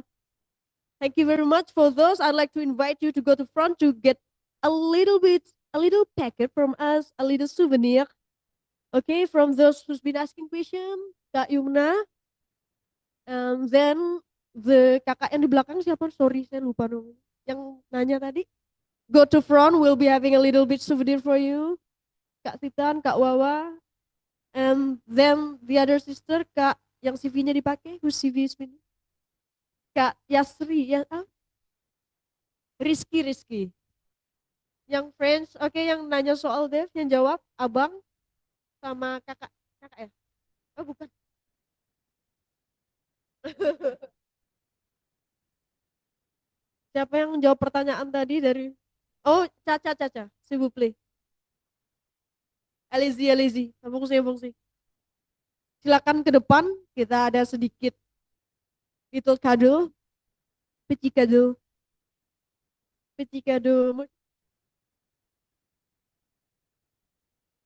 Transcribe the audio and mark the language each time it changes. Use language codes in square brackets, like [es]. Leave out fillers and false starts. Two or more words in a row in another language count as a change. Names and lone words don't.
[en] Thank you very much for those. I'd like to invite you to go to front to get a little packet from us, a little souvenir. Okay, from those who's been asking question, Kak Yumna. Then the [id] kakak yang di belakang siapa? Sorry, saya lupa dong. Yang nanya tadi. [en] Go to front, we'll be having a little bit souvenir for you. [id] Kak Titan, Kak Wawa. [en] And then the other sister, [id] Kak yang CV-nya dipakai, [en] whose CV is been? [id] Kak Yasri, ya, Rizky. Yang French, oke, yang nanya soal Dev, yang jawab abang sama kakak ya? Oh bukan. Siapa yang jawab pertanyaan tadi dari? [fr] Oh, Caca, s'il vous plaît. Allez-y. [id] Sambung sih. Silakan ke depan, kita ada sedikit little kado, petit kado, petit kado.